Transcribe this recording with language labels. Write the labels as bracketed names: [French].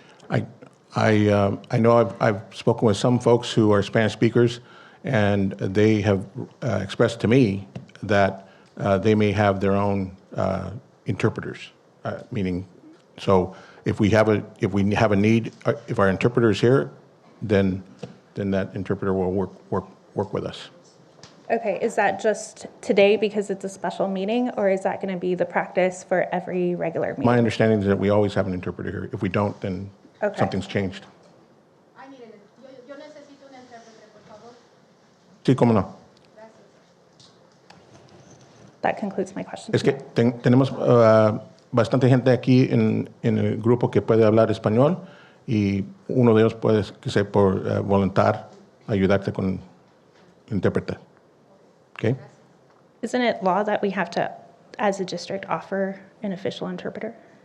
[English] I know I've spoken with some folks who are Spanish speakers, and they have expressed to me that they may have their own interpreters, meaning, so if we have a need, if our interpreter is here, then that interpreter will work with us. Okay, is that just today because it's a special meeting, or is that going to be the practice for every regular meeting? My understanding is that we always have an interpreter here. If we don't, then Okay. something's changed. I need it. [Spanish] Yo necesito un intérprete, por favor. Sí, cómo no. [English] That concludes my question. [Spanish] Es que tenemos bastante gente aquí en el grupo que puede hablar español y uno de ellos puede que sea por voluntad ayudarte con intérprete. [English] Okay? Isn't it law that we have to, as a district, offer an official interpreter?